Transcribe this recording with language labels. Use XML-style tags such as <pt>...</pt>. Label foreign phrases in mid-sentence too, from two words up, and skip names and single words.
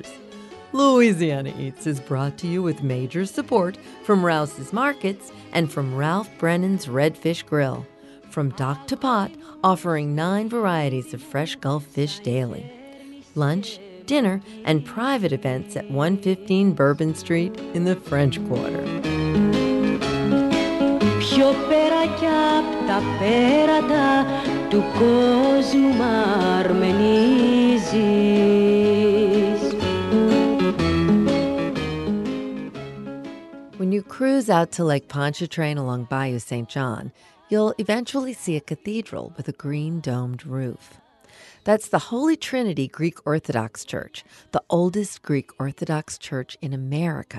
<en>Louisiana Eats is brought to you with major support from Rouse's Markets and from Ralph Brennan's Redfish Grill. From dock to pot, offering 9 varieties of fresh Gulf fish daily. Lunch, dinner, and private events at 115 Bourbon Street in the French Quarter.</en> <el>Πιο πέρα κι απ' τα πέρατα του κόσμου μ' αρμενίζεις.</el> <en>When you cruise out to Lake Pontchartrain along Bayou St. John, you'll eventually see a cathedral with a green domed roof. That's the Holy Trinity Greek Orthodox Church, the oldest Greek Orthodox church in America.</en>